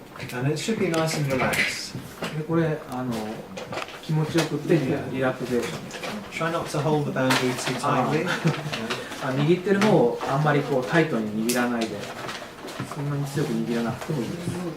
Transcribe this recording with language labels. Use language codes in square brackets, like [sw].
[en] Yeah. And it should be nice and relaxed. [ja] でこれ気持ちよくってリラクゼーション。 [en] Try not to hold the bamboo too tightly. [ja] 握ってる方をあんまりこうタイトに握らないで、そんなに強く握らなくてもいいです。